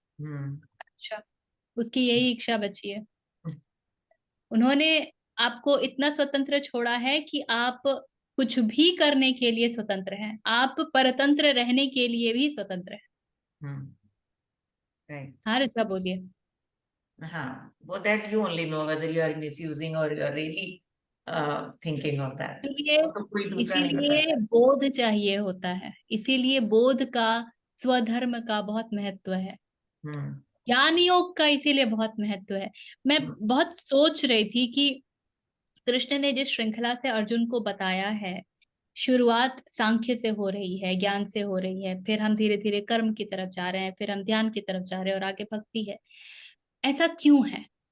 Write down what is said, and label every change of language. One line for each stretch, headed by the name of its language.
Hindi: हम्म। अच्छा, उसकी यही इच्छा बची है। उन्होंने आपको इतना स्वतंत्र छोड़ा है कि आप कुछ भी करने के लिए स्वतंत्र हैं, आप परतंत्र रहने के लिए भी स्वतंत्र हैं।
English: Right.
Hindi: हाँ ऋचा बोलिए। हाँ, वो
English: that you only know whether you are misusing or you are really thinking of that.
Hindi: इसीलिए वो तो कोई दूसरा नहीं बता इसीलिए सकता। बोध चाहिए होता है, इसीलिए बोध का, स्वधर्म का बहुत महत्व है, हम्म ज्ञान योग का इसीलिए बहुत महत्व है। मैं बहुत सोच रही थी कि कृष्ण ने जिस श्रृंखला से अर्जुन को बताया है, शुरुआत सांख्य से हो रही है, ज्ञान से हो रही है, फिर हम धीरे धीरे कर्म की तरफ जा रहे हैं, फिर हम ध्यान की तरफ जा रहे हैं और आगे भक्ति है। ऐसा क्यों है?